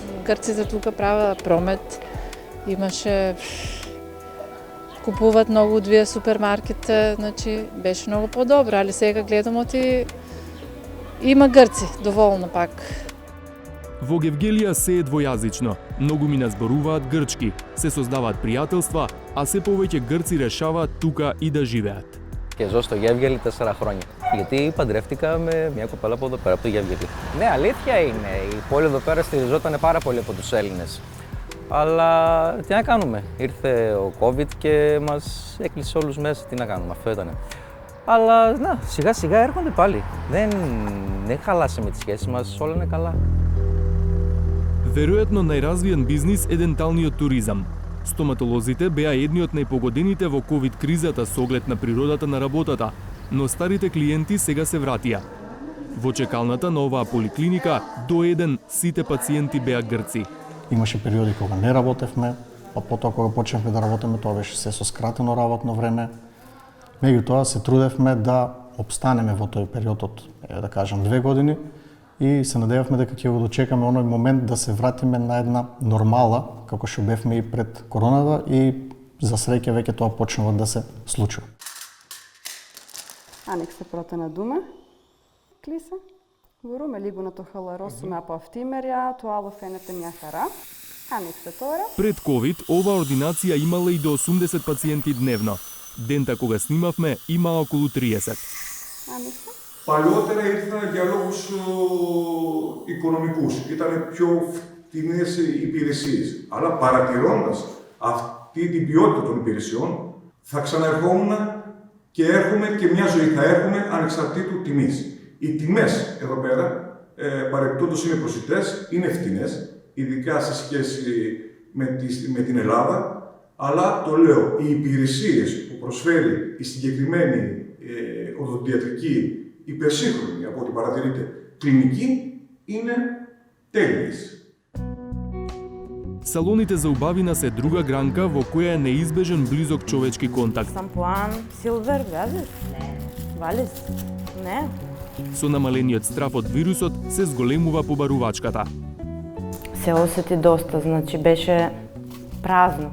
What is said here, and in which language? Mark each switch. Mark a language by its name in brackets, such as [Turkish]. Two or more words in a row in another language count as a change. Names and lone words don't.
[Macedonian] Грците тука прават промет, имаше купуваат многу од вие супермаркетите, значи беше многу подобро, али сега гледам оти има грци, доволно пак. Во Гевгелија се е двојазично. Многу мина зборуваат грчки, се создаваат пријателства, а се повеќе грци решаваат тука и да живеат. [Greek] Και ζω στο Γεύγελη 4 χρόνια. Γιατί παντρεύτηκα με μια κοπέλα από εδώ πέρα, από το Γεύγελη. Ναι, αλήθεια είναι. Η πόλη εδώ πέρα στηριζόταν πάρα πολύ από τους Έλληνες. Αλλά τι να κάνουμε. Ήρθε ο COVID και μας έκλεισε όλους μέσα. Τι να κάνουμε, αυτό ήτανε. Αλλά να, σιγά σιγά έρχονται πάλι. Δεν χαλάσαμε τις σχέσεις μας, όλα είναι καλά. [Macedonian] Веројатно најразвиен бизнис е денталниот туризам. Стоматолозите беа едни од најпогодените во ковид кризата со оглед на природата на работата, но старите клиенти сега се вратија. Во чекалната на оваа поликлиника до еден сите пациенти беа грци. Имаше периоди кога не работевме, па потоа кога почнавме да работиме, тоа беше се со скратено работно време. Меѓутоа се трудевме да обстанеме во тој период од, да кажам, 2 години и се надевавме дека ќе го дочекаме оној момент да се вратиме на една нормала, како што бевме и пред короната, и за среќа веќе тоа почнува да се случува. [Greek] Ανοιξε πρώτα να δούμε. Κλείσε. Μπορούμε λίγο να το χαλαρώσουμε από αυτή η μεριά, το άλλο φαίνεται μια χαρά. Άνοιξε τώρα. [Macedonian] Пред ковид оваа ординација имала и до 80 пациенти дневно. Дента кога снимавме имаа околу 30. [Greek] Άνοιξε. Παλιότερα ήρθαν για λόγους οικονομικούς, ήταν πιο φτηνές οι υπηρεσίες. Αλλά παρατηρώντας αυτή την ποιότητα των υπηρεσιών, θα ξαναερχόμουν και έρχομαι και μια ζωή θα έχουμε ανεξαρτήτου τιμής. Οι τιμές εδώ πέρα, παρεμπιπτόντως είναι προσιτές, είναι φτηνές, ειδικά σε σχέση με την Ελλάδα, αλλά το λέω, οι υπηρεσίες που προσφέρει η συγκεκριμένη οδοντιατρική υπερσύγχρονη από ό,τι παρατηρείτε κλινική είναι τέλειες. [Macedonian] Салоните за убавина се друга гранка во која е неизбежен близок човечки контакт. Шампуан, силвер, газиш? Не. Валис? Не. Со намалениот страф од вирусот се зголемува побарувачката. Се осети доста, значи беше празно.